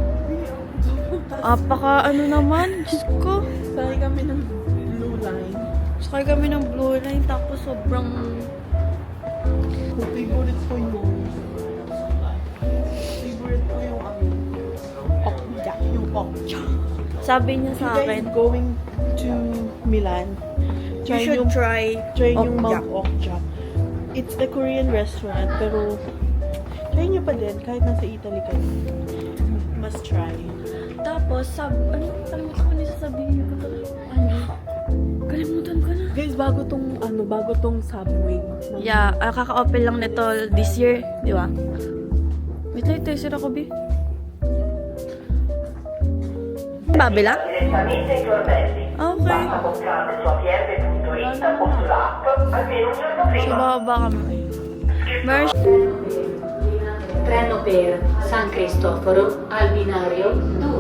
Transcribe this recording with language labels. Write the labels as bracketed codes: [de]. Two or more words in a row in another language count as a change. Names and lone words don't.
[tl] Apaka naman, Diyos ko. Sakay kami ng [en] blue line. [tl] sakay kami ng [en] blue line, [tl] tapos sobrang Favorite ko yung okja. Yung okja. sabi niya sa [en] You [tl] akin, [en] guys going to Milan, you should try [tl] yung okja. [en] Mount Okja. It's a Korean restaurant, [tl] pero try nyo pa din, kahit nasa Italy kayo. [en] Must try. [tl] Tapos, kalimutan ko na sasabihin ko. Kalimutan ko na. Guys, bago tong Subway. Yeah, kaka-open lang nito [en] this year, [tl] di ba? Wait lang, sira ko, B. Babila? [it] Direttamente ai tornelli. Okay. Basta comprare su apierde.it o sulla app almeno un giorno So, prima. [tl] bababa kami. Mercy. [it] Treno per San Cristoforo al binario 2.